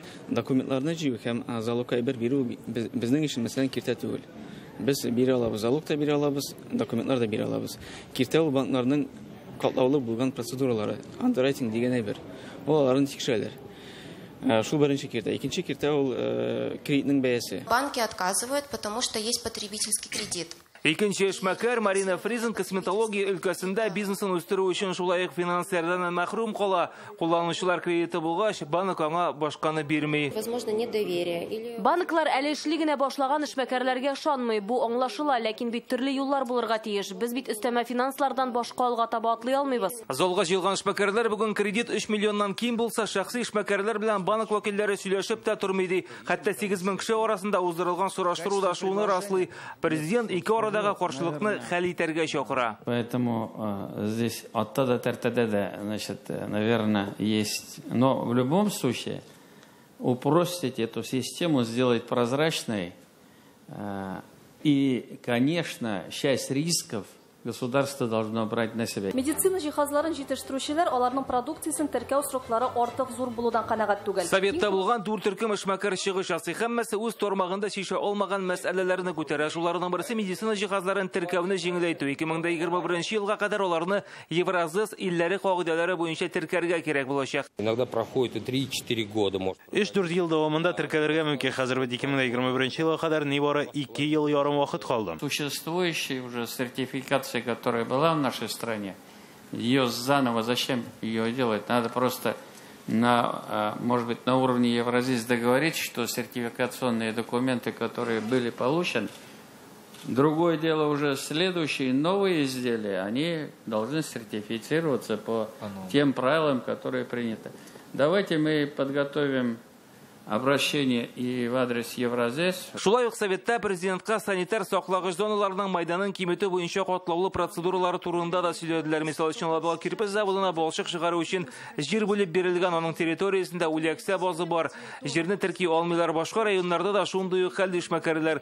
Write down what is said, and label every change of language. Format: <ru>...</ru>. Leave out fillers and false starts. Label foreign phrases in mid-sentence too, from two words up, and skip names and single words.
<tt>Документларны җыю һәм залог әйбер бирү безнең өчен мәсәлән киртә түгел. Без бирә алабыз, залог та бирә алабыз, документлар да бирә алабыз. Киртә ул банкларның катлаулы булган процедуралары, андеррайтинг дигән әйбер. Аларны тикшерәләр. Шул беренче киртә. Икенче киртә ул кредитның бәясе.</tt> <ru>Банки отказывают, потому что есть потребительский кредит.</ru> <tt>Икенче эшмәкәр Марина Фризен косметология өлкәсендә бизнесын үстерү өчен шулай ук финанслардан мәхрүм кала. Кулланучылар кредиты булгач, банк аңа башканы бирмей.</tt> <ru>Возможно, недоверие или</ru> <tt>Банклар әле эшли генә башлаган эшмәкәрләргә ышанмый. Бу аңлашыла, ләкин бит төрле юллар булырга тиеш. Без бит өстәмә финанслардан башка алга таба атлый алмыйбыз. Залга җыелган эшмәкәрләр бүген кредит 3 миллионнан ким булса, шәхси эшмәкәрләр белән банк вәкилләре сөйләшеп тә тормый ди. Хәтта 8000 кеше арасында уздырылган сораштыру да шуны раслый. Президент ике арадагы каршылыкны хәл итәргә чакыра.</tt> <ru>Поэтому здесь оттуда тартада, значит, наверное, есть. Но в любом случае упростить эту систему, сделать прозрачной. И, конечно, часть рисков государство должно брать на себя.</ru> <tt>Медицина җиһазларын җитештерүчеләр аларның продукциясен теркәү сроклары артык зур булудан канәгать түгел. Советта булган 4 төркем эшмәкәр чыгыш ясый, һәммәсе үз тармагында шиша алмаган мәсьәләләрне күтәрә. Шуларның берсе медицина җиһазларын теркәүне җиңеләйтү. 2021 елга кадәр аларны Евразис илләре кагыйдәләре буенча теркәргә кирәк булачак.</tt> <ru>Иногда проходит 3-4 года.</ru> <tt>3-4 ел дәвамында теркәләргә мөмкин. Хәзер 2021 елга кадәр нибары 2 ел ярым вакыт калды.</tt> <ru>Существующая уже сертификация, которая была в нашей стране, ее заново, зачем ее делать? Надо просто, может быть, на уровне Евразис договорить, что сертификационные документы, которые были получены, другое дело уже следующие новые изделия, они должны сертифицироваться по тем правилам, которые приняты. Давайте мы подготовим обращение и в адрес Евразис.</ru> <tt>Шулай ук Советта президентка санитар саклагыч зоналарының майданын киметү буенча катлаулы процедуралары турында да сөйләделәр. Мисал өчен Лабал кирпеч заводына балчык чыгару өчен җир бүлеп бирелгән, аның территориясендә үләксә базы бар. Җирне терки алмыйлар, башка районнарда да шундый ук хәл эшмәкәрләр.</tt>